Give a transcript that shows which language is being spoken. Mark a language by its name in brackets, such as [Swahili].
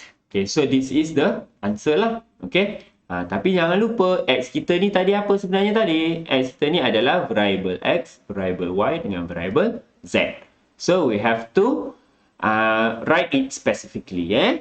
[English] Okay, so this is the answer lah. [Malay] Okay. Tapi jangan lupa X kita ni tadi apa sebenarnya tadi? X kita ni adalah variable X, variable Y dengan variable Z. [English] So we have to write it specifically.